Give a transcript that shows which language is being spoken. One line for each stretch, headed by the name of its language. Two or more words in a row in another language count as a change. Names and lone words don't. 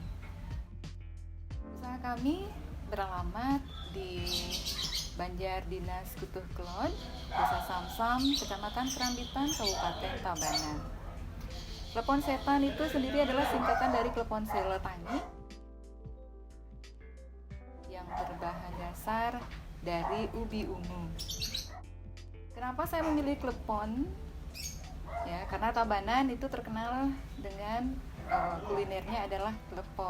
Indonesian: Usaha kami beralamat di Banjar Dinas Kutuh Kelon, Desa Samsam, Kecamatan Kerambitan, Kabupaten Tabanan. Klepon Setan itu sendiri adalah singkatan dari Klepon Seretangi yang berbahan dasar dari ubi ungu. Kenapa saya memilih klepon? Ya, karena Tabanan itu terkenal dengan kulinernya adalah klepon.